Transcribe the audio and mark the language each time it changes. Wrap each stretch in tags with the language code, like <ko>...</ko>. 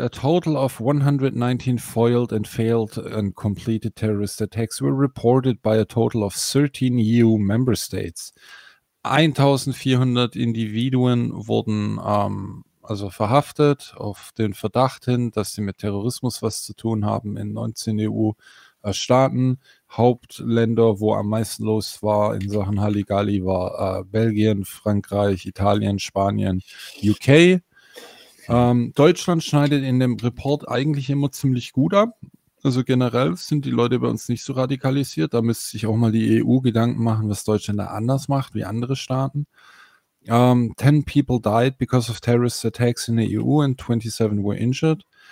<en>A total of 119 foiled and failed and completed terrorist attacks were reported by a total of 13 EU member states.</en> <de>1400 Individuen wurden also verhaftet auf den Verdacht hin, dass sie mit Terrorismus was zu tun haben in 19 EU-Staaten. Hauptländer, wo am meisten los war in Sachen Halligalli, war Belgien, Frankreich, Italien, Spanien, UK. Deutschland schneidet in dem Report eigentlich immer ziemlich gut ab. Also generell sind die Leute bei uns nicht so radikalisiert. Da müsste sich auch mal die EU Gedanken machen, was Deutschland da anders macht wie andere Staaten.</de> <en>10 people died because of terrorist attacks in the EU and 27 were injured.</en>